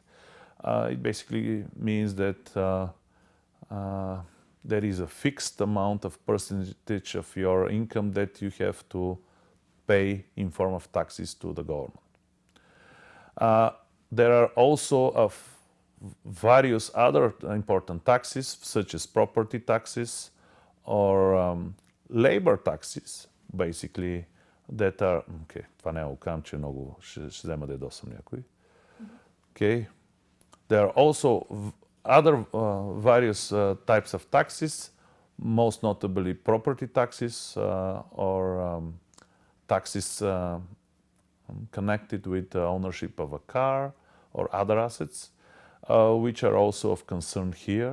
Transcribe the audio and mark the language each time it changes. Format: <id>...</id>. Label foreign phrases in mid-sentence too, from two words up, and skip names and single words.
<en>It basically means that there is a fixed amount of percentage of your income that you have to pay in form of taxes to the government. There are also various other important taxes, such as property taxes or labor taxes, basically, that are...</en> <bg>Okay, това не го кам, че много ще взема да ядосам някой.</bg> <en>Okay. There are also other various types of taxes, most notably property taxes or taxes connected with the ownership of a car or other assets, which are also of concern here.</en>